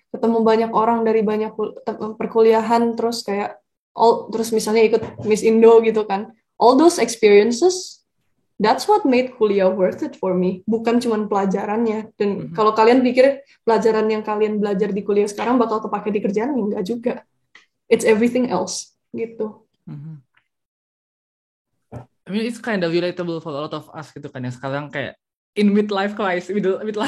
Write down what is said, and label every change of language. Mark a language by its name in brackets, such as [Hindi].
[Indonesian] Ketemu banyak orang dari banyak perkuliahan. Terus kayak terus misalnya ikut Miss Indo gitu kan. [English] All those experiences, that's what made [Indonesian] kuliah [English] worth it for me. [Indonesian] Bukan cuma pelajarannya. Dan kalau kalian pikir pelajaran yang kalian belajar di kuliah sekarang bakal kepake di kerjaan, enggak juga. [English] It's everything else [Indonesian] gitu. [English] I mean it's kind of relatable for a lot of us [Indonesian] gitu kan yang sekarang kayak [English] in midlife crisis juga